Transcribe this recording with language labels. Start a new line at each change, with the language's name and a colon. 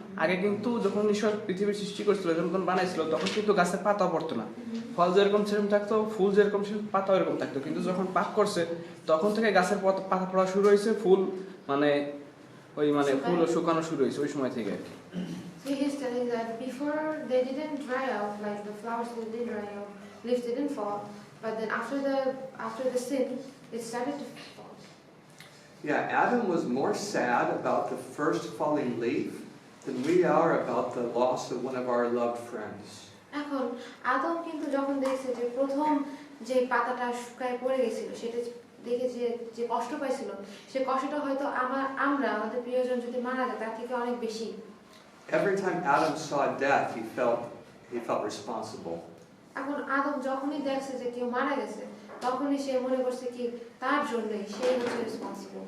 Bangla: আগে কিন্তু যখন ঈশ্বর পৃথিবীর সৃষ্টি করেছিল, যখন বানাইছিল, তখন কিন্তু গাছের পাতা পড়তো না, ফল যেরকম সেরকম থাকতো, ফুল যেরকম সেরকম পাতা এরকম থাকতো। কিন্তু যখন পাপ করছে তখন থেকে গাছের পাতা পড়া শুরু হয়েছে, ফুল মানে ফুল শুকানো শুরু হয়েছে ওই সময় থেকে।
English: So he's telling that before they didn't dry out, like the flowers didn't dry out, leaves didn't fall, but then after the sin, it started to fall. Yeah, Adam was more sad about the first falling leaf than we are about the loss of one of our loved friends.
Bangla: এখন আদম কিন্তু যখন দেখছে যে প্রথম যে পাতাটা শুকায় পড়ে গেছিল সেটা দেখে যে কষ্ট পাইছিল, সে কষ্টটা হয়তো আমরা আমাদের প্রিয়জন যদি মারা যায় তার থেকে অনেক বেশি।
English: Every time Adam saw death, he felt responsible.
Bangla: এখন আদম যখনই দেখছে যে কেউ মারা গেছে তখনই সে মনে করছে কি তার জন্যই সে হচ্ছে রেসপন্সিবল।